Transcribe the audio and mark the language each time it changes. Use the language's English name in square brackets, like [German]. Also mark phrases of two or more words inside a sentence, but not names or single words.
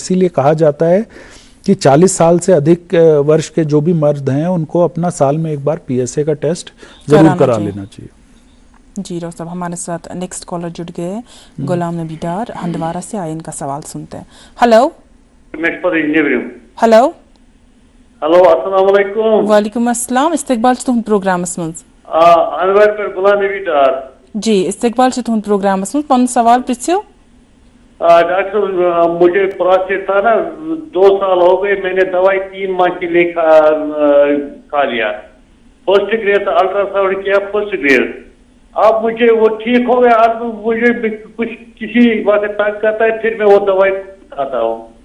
[Hindi] इसीलिए कहा जाता है कि 40 साल से अधिक वर्ष के जो भी मर्द हैं उनको अपना साल में एक बार PSA का टेस्ट जरूर करा लेना चाहिए। जी डॉक्टर साहब, हमारे साथ नेक्स्ट कॉलर जुड़ गए, गुलाम नबी डार हंदवारा से आए, इनका सवाल सुनते हैं। हेलो हेलो हेलो, [Arabic] السلام عليكم. وعليكم السلام, [Kashmiri] इस्तकबाल तुम प्रोग्रामस मंज अनवर पर गुलाम नबी डार। जी इस्तकबाल तुम प्रोग्रामस मंज पन सवाल पृछ्यो। [Hindi] डॉक्टर साहब, मुझे प्रोस्टेट था ना, 2 साल हो गए, मैंने दवाई 3 माह के लिए खा लिया। [English] first grade ultrasound किया, first grade. [Hindi] अब मुझे वो ठीक हो गया, अब मुझे कुछ किसी बात से तंग करता है, फिर मैं वो दवाई खाता हूँ।